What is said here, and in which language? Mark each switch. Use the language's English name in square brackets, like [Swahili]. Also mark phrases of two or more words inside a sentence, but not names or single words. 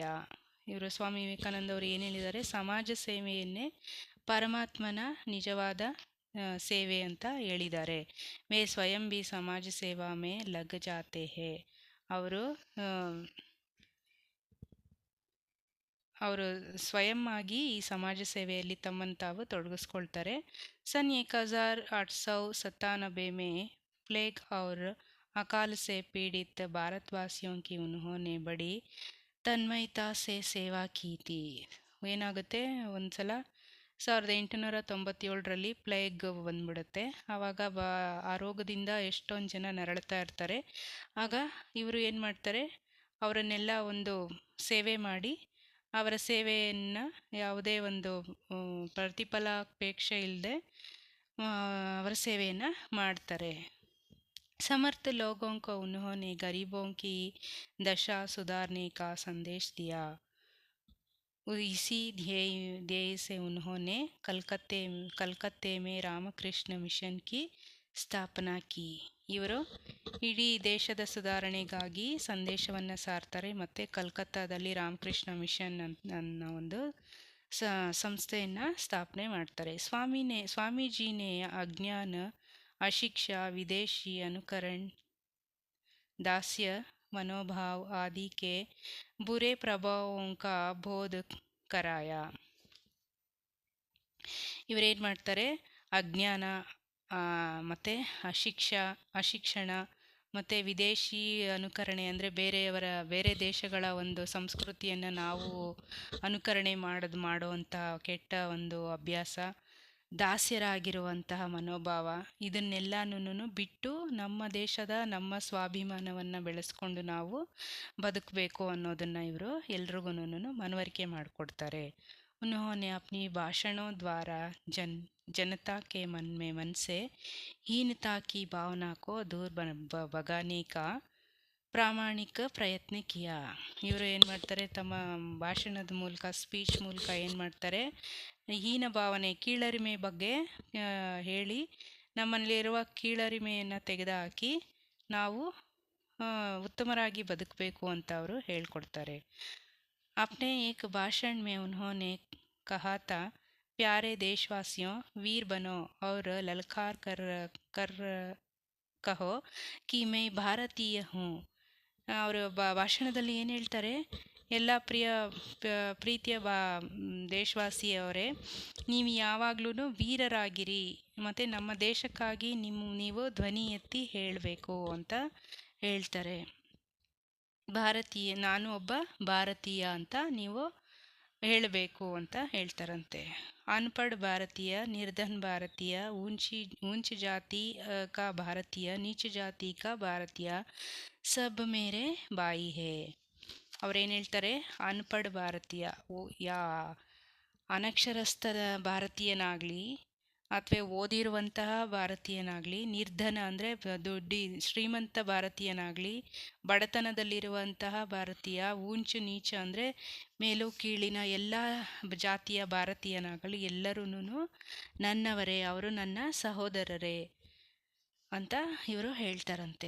[Kannada] ಇವರು ಸ್ವಾಮಿ ವಿವೇಕಾನಂದ ಅವರು ಏನು ಹೇಳಿದ್ದಾರೆ, ಸಮಾಜ ಸೇವೆಯನ್ನೇ ಪರಮಾತ್ಮನ ನಿಜವಾದ ಸೇವೆ ಅಂತ ಹೇಳಿದ್ದಾರೆ. [Hindi] मैं स्वयं भी समाज सेवा में लग जाते है. [Kannada] ಅವರು ಸ್ವಯಂ ಆಗಿ ಈ ಸಮಾಜ ಸೇವೆಯಲ್ಲಿ ತಮ್ಮನ್ನು ತಾವು ತೊಡಗಿಸ್ಕೊಳ್ತಾರೆ. [Hindi] सन 1897 में प्लेग और अकाल से पीड़ित भारतवासियों की उन्होंने बड़ी तन्मयता से सेवा की थी. [Kannada] ಏನಾಗುತ್ತೆ, ಒಂದು ಸಲ 1897ರಲ್ಲಿ ಪ್ಲೇಗ್ ಬಂದ್ಬಿಡುತ್ತೆ. ಆವಾಗ ಆ ರೋಗದಿಂದ ಎಷ್ಟೊಂದು ಜನ ನರಳ್ತಾ ಇರ್ತಾರೆ. ಆಗ ಇವರು ಏನು ಮಾಡ್ತಾರೆ, ಅವರನ್ನೆಲ್ಲ ಒಂದು ಸೇವೆ ಮಾಡಿ ಅವರ ಸೇವೆಯನ್ನು ಯಾವುದೇ ಒಂದು ಪ್ರತಿಫಲಾಪೇಕ್ಷೆ ಇಲ್ಲದೆ ಅವರ ಸೇವೆಯನ್ನು ಮಾಡ್ತಾರೆ. [Hindi] समर्थ लोगों को उन्होंने गरीबों की दशा सुधारने का संदेश दिया. इसी ध्येय से उन्होंने कलकत्ते में रामकृष्ण मिशन की स्थापना की. [Kannada] ಇವರು ಇಡೀ ದೇಶದ ಸುಧಾರಣೆಗಾಗಿ ಸಂದೇಶವನ್ನು ಸಾರ್ತಾರೆ ಮತ್ತು ಕಲ್ಕತ್ತಾದಲ್ಲಿ ರಾಮಕೃಷ್ಣ ಮಿಷನ್ ಅನ್ನೋ ಒಂದು ಸಂಸ್ಥೆಯನ್ನು ಸ್ಥಾಪನೆ ಮಾಡ್ತಾರೆ. [Hindi] स्वामीजी ने अज्ञान, अशिक्षा, विदेशी अनुकरण, दास्य मनोभाव आदि के बुरे प्रभावों का बोध कराया. [Kannada] ಇವರೇನು ಮಾಡ್ತಾರೆ, ಅಜ್ಞಾನ ಮತ್ತು ಅಶಿಕ್ಷಣ ಮತ್ತು ವಿದೇಶಿ ಅನುಕರಣೆ ಅಂದರೆ ಬೇರೆ ದೇಶಗಳ ಒಂದು ಸಂಸ್ಕೃತಿಯನ್ನು ನಾವು ಅನುಕರಣೆ ಮಾಡುವಂಥ ಕೆಟ್ಟ ಒಂದು ಅಭ್ಯಾಸ, ದಾಸ್ಯರಾಗಿರುವಂತಹ ಮನೋಭಾವ, ಇದನ್ನೆಲ್ಲನೂ ಬಿಟ್ಟು ನಮ್ಮ ದೇಶದ ನಮ್ಮ ಸ್ವಾಭಿಮಾನವನ್ನು ಬೆಳೆಸ್ಕೊಂಡು ನಾವು ಬದುಕಬೇಕು ಅನ್ನೋದನ್ನು ಇವರು ಎಲ್ರಿಗೂ ಮನವರಿಕೆ ಮಾಡಿಕೊಡ್ತಾರೆ. [Hindi] उन्होंने अपनी भाषणों द्वारा जनता के मन से हीनता की भावना को दूर भगाने का प्रामाणिक प्रयत्न किया. [Kannada] ಇವರು ಏನು ಮಾಡ್ತಾರೆ, ತಮ್ಮ ಭಾಷಣದ ಮೂಲಕ, ಸ್ಪೀಚ್ ಮೂಲಕ ಏನು ಮಾಡ್ತಾರೆ, ಹೀನ ಭಾವನೆ, ಕೀಳರಿಮೆ ಬಗ್ಗೆ ಹೇಳಿ ನಮ್ಮಲ್ಲಿರುವ ಕೀಳರಿಮೆಯನ್ನು ತೆಗೆದುಹಾಕಿ ನಾವು ಉತ್ತಮರಾಗಿ ಬದುಕಬೇಕು ಅಂತ ಅವರು ಹೇಳ್ಕೊಡ್ತಾರೆ. [Hindi] अपने एक भाषण में उन्होंने कहा था, प्यारे देशवासियों, वीर बनो और ललकार कर कहो कि मैं भारतीय हूँ. [Kannada] ಅವರು ಭಾಷಣದಲ್ಲಿ ಏನು ಹೇಳ್ತಾರೆ, ಎಲ್ಲ ಪ್ರೀತಿಯ ದೇಶವಾಸಿಯವರೇ, ನೀವು ಯಾವಾಗಲೂ ವೀರರಾಗಿರಿ ಮತ್ತು ನಮ್ಮ ದೇಶಕ್ಕಾಗಿ ನೀವು ಧ್ವನಿ ಎತ್ತಿ ಹೇಳಬೇಕು ಅಂತ ಹೇಳ್ತಾರೆ. ನಾನು ಒಬ್ಬ ಭಾರತೀಯ ಅಂತ ನೀವು ಹೇಳಬೇಕು ಅಂತ ಹೇಳ್ತಾರಂತೆ. [Hindi] अनपढ़ भारतीय, निर्धन भारतीय, ऊंच जाति का भारतीय, नीच जाति का भारतीय, सब मेरे भाई है. [Kannada] ಅವ್ರೇನು ಹೇಳ್ತಾರೆ, [Hindi] अनपढ़ भारतीय, [Kannada] ಅನಕ್ಷರಸ್ಥದ ಭಾರತೀಯನಾಗಲಿ ಅಥವಾ ಓದಿರುವಂತಹ ಭಾರತೀಯನಾಗಲಿ, ನಿರ್ಧನ ಅಂದರೆ ಶ್ರೀಮಂತ ಭಾರತೀಯನಾಗಲಿ, ಬಡತನದಲ್ಲಿರುವಂತಹ ಭಾರತೀಯ, ಊಂಚು ನೀಚ ಅಂದರೆ ಮೇಲು ಕೀಳಿನ ಎಲ್ಲ ಜಾತಿಯ ಭಾರತೀಯನಾಗಲಿ, ಎಲ್ಲರೂ ನನ್ನವರೇ, ಅವರು ನನ್ನ ಸಹೋದರರೇ ಅಂತ ಇವರು ಹೇಳ್ತಾರಂತೆ.